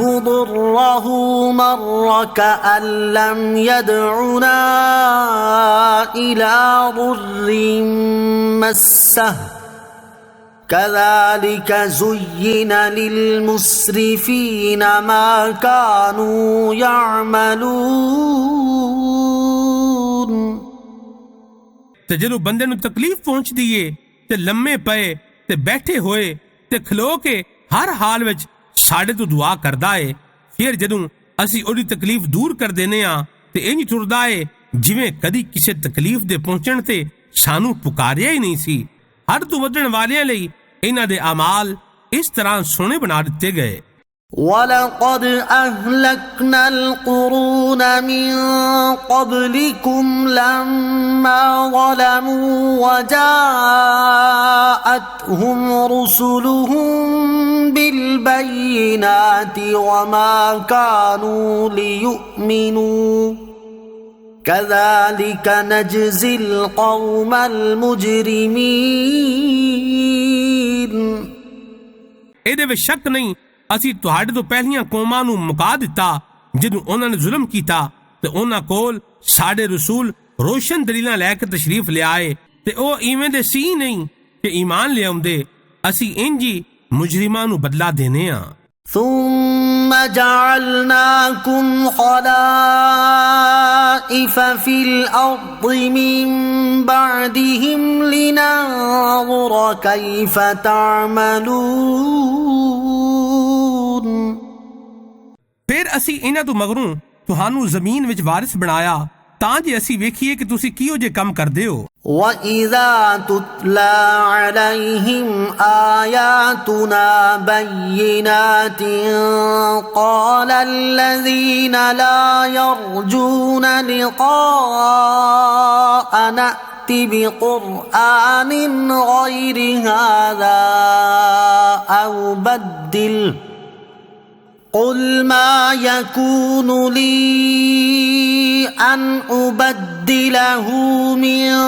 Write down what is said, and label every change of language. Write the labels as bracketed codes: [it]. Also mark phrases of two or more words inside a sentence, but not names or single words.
[ar] ضُرَّهُ مَرَّ كَأَن لَّمْ يَدْعُنَا إِلَى ضُرٍّ مَّسَّهُ كَذَلِكَ زُيِّنَ لِلْمُسْرِفِينَ مَا كَانُوا يَعْمَلُونَ। [pa] ਤੇ ਜਦੋਂ ਬੰਦੇ ਨੂੰ ਤਕਲੀਫ ਪਹੁੰਚਦੀ ਏ ਤੇ ਲੰਮੇ ਪਏ ਤੇ ਬੈਠੇ ਹੋਏ ਤੇ ਖਲੋ ਕੇ ਹਰ ਹਾਲ ਵਿੱਚ ਸਾਡੇ ਤੋਂ ਦੁਆ ਕਰਦਾ ਏ ਫਿਰ ਜਦੋਂ ਅਸੀਂ ਉਹਦੀ ਤਕਲੀਫ ਦੂਰ ਕਰ ਦਿੰਦੇ ਆ ਤੇ ਇੰਜ ਤੁਰਦਾ ਏ ਜਿਵੇਂ ਕਦੀ ਕਿਸੇ ਤਕਲੀਫ ਦੇ ਪਹੁੰਚਣ ਤੇ ਸਾਨੂੰ ਪੁਕਾਰਿਆ ਹੀ ਨਹੀਂ ਸੀ। ਹੱਦ ਤੋਂ ਵੱਧਣ ਵਾਲਿਆਂ ਲਈ ਇਹਨਾਂ ਦੇ ਅਮਾਲ ਇਸ ਤਰ੍ਹਾਂ ਸੋਹਣੇ ਬਣਾ ਦਿੱਤੇ ਗਏ। [ar] وَلَقَدْ أَهْلَكْنَا الْقُرُونَ مِنْ قَبْلِكُمْ لَمَّا ظَلَمُوا وَجَاءَتْهُمْ رُسُلُهُم بِالْبَيِّنَاتِ وَمَا كَانُوا لِيُؤْمِنُوا كَذَلِكَ نَجْزِي الْقَوْمَ الْمُجْرِمِينَ। [pa] ਇਹਦੇ ਵਿੱਚ ਸ਼ੱਕ ਨਹੀਂ ਅਸੀਂ ਤੁਹਾਡੇ ਤੋਂ ਪਹਿਲੀਆਂ ਕੌਮਾਂ ਨੂੰ ਮੁਕਾ ਦਿੱਤਾ ਜਦੋਂ ਉਹਨਾਂ ਨੇ ਜ਼ੁਲਮ ਕੀਤਾ ਤੇ ਉਹਨਾਂ ਕੋਲ ਸਾਡੇ ਰਸੂਲ ਰੋਸ਼ਨ ਦਲੀਲਾਂ ਲੈ ਕੇ ਤਸ਼ਰੀਫ ਲਿਆਏ ਤੇ ਉਹ ਇਵੇਂ ਦੇ ਸੀ ਨਹੀਂ ਕਿ ਈਮਾਨ ਲਿਆਉਂਦੇ ਅਸੀਂ ਇੰਜ ਹੀ ਮੁਜਰਿਮਾਂ ਨੂੰ ਬਦਲਾ ਦੇਣੇ ਆ। [ar] ثم جعلناكم خلائف في الأرض من بعدهم لننظر كيف تعملون। [pa] ਫਿਰ ਅਸੀਂ ਇਹਨਾਂ ਤੋਂ ਮਗਰੋਂ ਤੁਹਾਨੂੰ ਜ਼ਮੀਨ ਵਿੱਚ ਵਾਰਿਸ ਬਣਾਇਆ ਤਾਂ ਜੇ ਅਸੀਂ ਵੇਖੀਏ ਕਿ ਤੁਸੀਂ ਕਿਹੋ ਜਿਹੇ ਕੰਮ ਕਰਦੇ ਹੋ। [ar] وَإِذَا تُتْلَى عَلَيْهِمْ آيَاتُنَا بَيِّنَاتٍ قَالَ الَّذِينَ لَا يَرْجُونَ لِقَاءَنَا ائْتِ بِقُرْآنٍ غَيْرِ هَذَا أَوْ بَدِّلْهُ قُلْ مَا يَكُونُ لِي أَنْ أُبَدِّلَهُ مِنْ